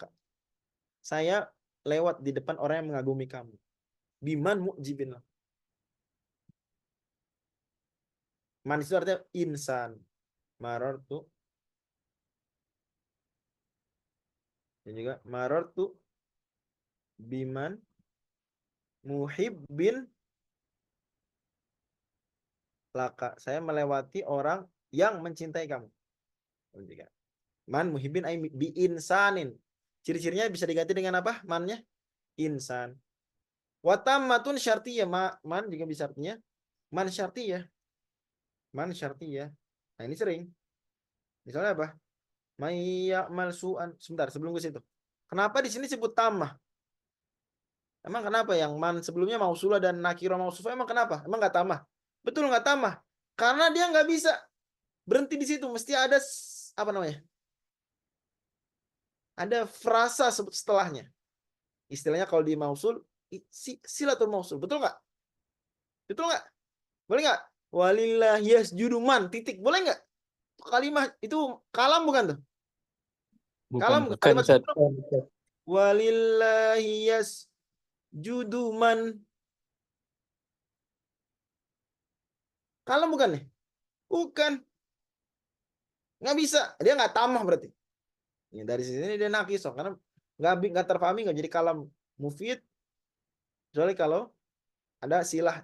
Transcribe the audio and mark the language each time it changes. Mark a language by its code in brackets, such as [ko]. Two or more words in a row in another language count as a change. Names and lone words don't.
[id] Saya lewat di depan orang yang mengagumi kamu. [ar] بمن معجب لك. [id] Man itu artinya insan. Marartu. Dan juga [ar] مررت بمن محب لك. [id] Saya melewati orang yang mencintai kamu. [ar] من محب أي بإنسان. [id] Ciri-cirinya bisa diganti dengan apa? Mannya insan. [ar] وتامة شرطية. [id] Man juga bisa artinya [ar] من شرطية. من شرطية. [id] Nah, ini sering. Misalnya apa? [ar] من يعمل سوءا. [id] Sebentar, sebelum ke situ. Kenapa di sini sebut tamah? Emang kenapa yang man sebelumnya mausulah dan [ar] نكرة موصوفة [id] emang kenapa? Emang nggak tamah? Betul nggak tamah? Karena dia nggak bisa berhenti di situ. Mesti ada apa namanya? Ada frasa setelahnya. Istilahnya kalau di mausul [ar] صلة الموصول. [id] Betul nggak? Betul nggak? Boleh nggak? [ar] ولله يسجد من [id] titik. Boleh nggak? Kalimat itu kalam bukan tuh? Kalam Bukan, kalimat Ustaz. [ar] ولله يسجد من. [id] Kalam bukan nih? Bukan. Nggak bisa. Dia nggak tamah berarti. Ya, dari sini dia nakis. Karena nggak terpahami, nggak jadi [ar] كلام مفيد. [id] Kecuali kalau ada silah.